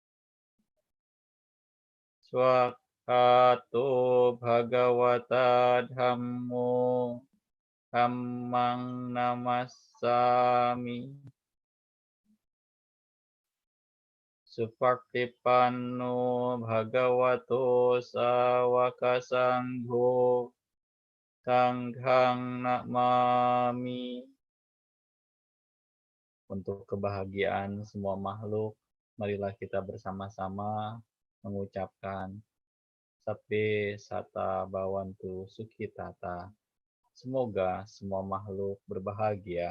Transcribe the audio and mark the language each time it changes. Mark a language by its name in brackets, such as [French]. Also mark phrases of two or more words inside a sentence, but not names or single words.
[Pali] Swakato Bhagawata Dhammo Dhammang Namassami Supartipanno Bhagavato Sawaka Sangho Sanghang Namami. [Indonesian] Untuk kebahagiaan semua makhluk, marilah kita bersama-sama mengucapkan [Pali] Sape Sata Bawantu Sukhitata. [Indonesian] Semoga semua makhluk berbahagia.